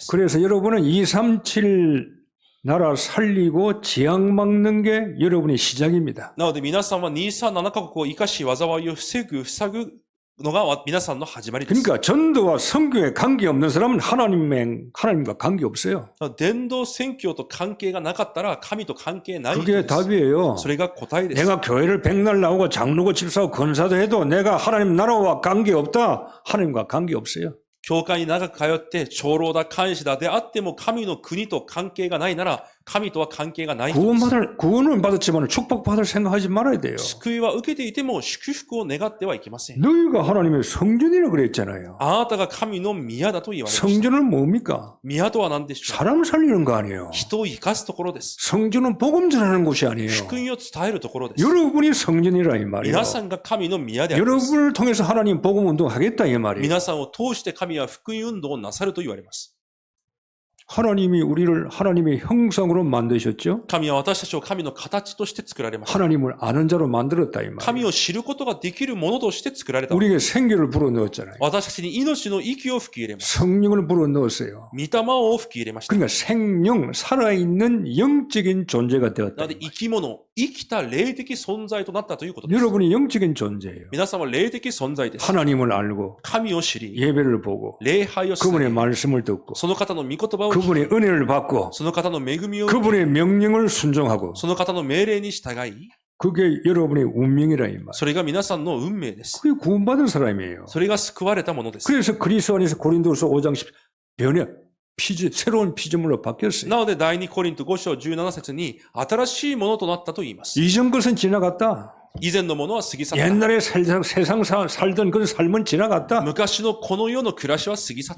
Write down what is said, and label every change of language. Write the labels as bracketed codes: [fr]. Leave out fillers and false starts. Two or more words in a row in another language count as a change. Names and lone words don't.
[ko] 그래서 여러분은 237 나라 살리고 재앙 막는 게 여러분의 시작입니다. [ja] なので皆さんは237カ国を生かし災いを塞ぐのが皆さんの始まりです。 [ko] 그러니까 전도와 성경에 관계없는 사람은 하나님과 관계없어요. [ja] 伝道宣教と関係がなかったら神と関係ない人 [ko] 그게 [ja] です。 [ko] 답이에요. [ja] それが答えです。 [ko] 내가 교회를 백날 나오고 장로고 집사고 권사도 해도 내가 하나님 나라와 관계없다. 하나님과 관계없어요. [ja] 教会に長く通って長老だ、監視だであっても神の国と関係がないなら神とは関係がない人です。 [ko] 구원은 받았지만 축복받을 생각하지 말아야 돼요. [ja] 救いは受けていても祝福を願ってはいけません。 [ko] 너희가 하나님의 성전이라고 그랬잖아요. [ja] あなたが神の宮だと言われました。 [ko] 성전은 뭡니까? [ja] 宮とは何でしょう？ [ko] 사람 살리는 거 아니에요. [ja] 人を生かすところです。 [ko] 성전은 복음 전하는 곳이 아니에요. [ja] 福音を伝えるところです。 [ko] 여러분이 성전이라 이 말이에요. [ja] 皆さんが神の宮であります。 [ko] 여러분을 통해서 하나님 복음 운동하겠다 이 말이에요. [ja] 皆さんを通して神は福音運動をなさると言われます。 [ko] 하나님이 우리를 하나님의 형상으로 만드셨죠? [ja] 神は私たちを神の形として作られました。 [ko] 하나님을 아는 자로 만들었다 이 [ja] 神 [ko] 말이에요. [ja] を知ることができるものとして作られた。 [ko] 우리에게 생기를 불어넣었잖아요. [ja] 私たちに命の息を吹き入れました。 [ko] 성령을 불어넣었어요. [ja] 御霊を吹き入れました。 [ko] 그러니까 생명, 살아있는 영적인 존재가 [ja] な [ko] 되었다. [ja] ので生き物、生きた霊的存在となったということです。 [ko] 여러분이 영적인 존재예요. [ja] 皆さんは霊的存在です。 [ko] 하나님을 알고 [ja] 神を知り、 [ko] 예배를 보고 [ja] 礼拝をさ [ko] 그분의 [ja] れ、 [ko] 말씀을 듣고 [ja] その方の御言葉を聞き、 [ko] 그분의 은혜를 받고 [ja] その方の恵みを受け、 [ko] 그분의 명령을 순종하고 [ja] その方の命令に従い、 [ko] 그게 여러분의 운명이라 이 말. [ja] それが皆さんの運命です。 [ko] 그게 구원받은 사람이에요. [ja] それが救われたものです。 [ko] 그래서 그리스도 안에서 고린도후서 5장 10 변해 새로운 피조물로 바뀌었어요. [ja] なので、第2コリント5章17節に、新しいものとなったと言います。 [ko] 이전 것은 지나갔다. [ja] 以前のものは過ぎ去った。 [ko] 옛날에 세상 살던 그런 삶은 지나갔다. [ja] 昔のこの世の暮らしは過ぎ去った。